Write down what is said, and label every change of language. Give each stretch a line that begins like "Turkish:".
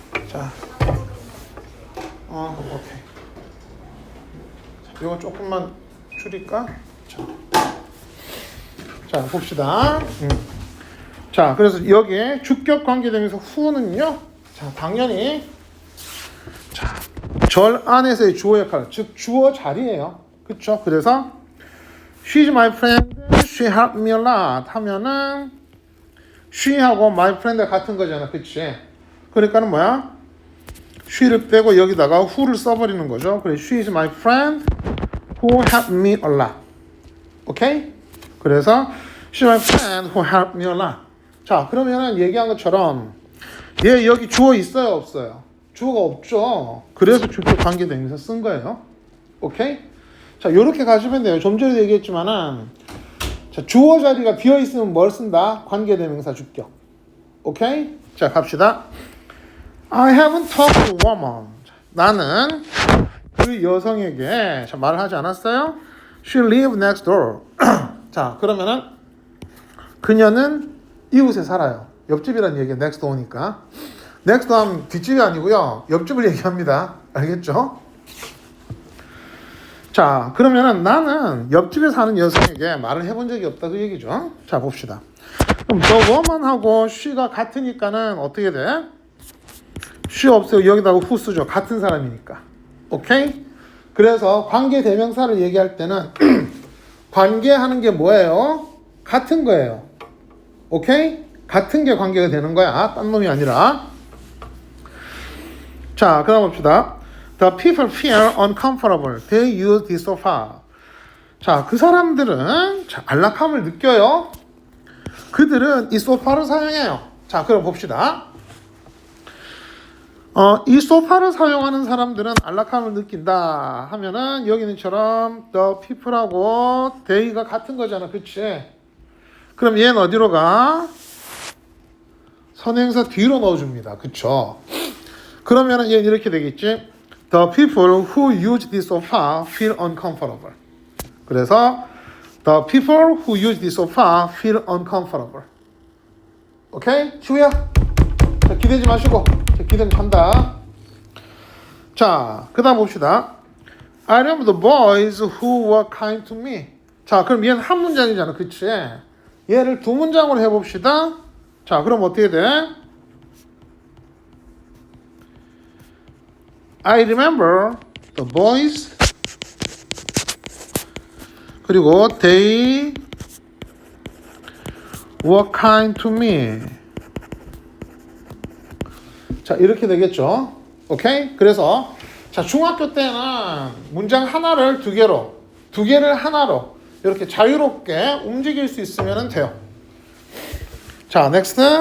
Korean: 자, 오케이. 자, 이거 조금만 줄일까? 자, 봅시다. 자, 그래서 여기에 주격 관계 되면서 후는요. 자, 당연히 자, 절 안에서의 주어 역할, 즉 주어 자리예요. 그렇죠? 그래서
English: she's my friend, she helped me a lot
Korean: 하면은 she하고 my friend 같은 거잖아. 그치? 그러니까는 뭐야? she를 빼고 여기다가 who를 써버리는 거죠.
English: 그래서 she is my friend who helped me a lot.
Korean: 오케이?
English: 그래서 she is my friend who helped me a lot.
Korean: 자, 그러면은 얘기한 것처럼 얘 여기 주어 있어요? 없어요? 주어가 없죠. 그래서 주격 관계 대명사 쓴 거예요. 오케이? 자, 요렇게 가시면 돼요. 좀 전에 얘기했지만은 자, 주어 자리가 비어 있으면 뭘 쓴다? 관계 대명사 주격. 오케이? 자, 갑시다.
English: I haven't talked to a woman.
Korean: 나는 그 여성에게 말을 하지 않았어요?
English: She lives next door.
Korean: 자, 그러면은 그녀는 이웃에 살아요. 옆집이라는 얘기가 next door니까. next door 하면 뒷집이 아니고요. 옆집을 얘기합니다. 알겠죠? 자, 그러면은 나는 옆집에 사는 여성에게 말을 해본 적이 없다 그 얘기죠. 자, 봅시다. 그럼 the woman하고 she가 같으니까는 어떻게 돼? she 없어요. 여기다가 who 쓰죠. 같은 사람이니까. 오케이? 그래서 관계 대명사를 얘기할 때는 관계하는 게 뭐예요? 같은 거예요. 오케이? 같은 게 관계가 되는 거야. 딴 놈이 아니라. 자, 그 다음 봅시다.
English: The people feel uncomfortable. They use the sofa.
Korean: 자, 그 사람들은 자, 안락함을 느껴요. 그들은 이 소파를 사용해요. 자, 그럼 봅시다. 이 소파를 사용하는 사람들은 안락함을 느낀다 하면은 여기는처럼 the people하고 they가 같은 거잖아. 그치? 그럼 얘는 어디로 가? 선행사 뒤로 넣어줍니다. 그쵸? 그러면은 얘는 이렇게 되겠지.
English: The people who use the sofa feel uncomfortable. 그래서 the people who use the sofa feel uncomfortable.
Korean: 오케이? 지우야. 자, 기대지 마시고. 자, 기대면 잔다. 자, 그 다음 봅시다.
English: I remember the boys who were kind to me.
Korean: 자, 그럼 얘는 한 문장이잖아. 그치? 얘를 두 문장으로 해봅시다. 자, 그럼 어떻게 돼?
English: I remember the boys
Korean: 그리고
English: they were kind to me.
Korean: 자, 이렇게 되겠죠. 오케이? 그래서 자, 중학교 때는 문장 하나를 두 개를 하나로 이렇게 자유롭게 움직일 수 있으면 돼요. 자, next.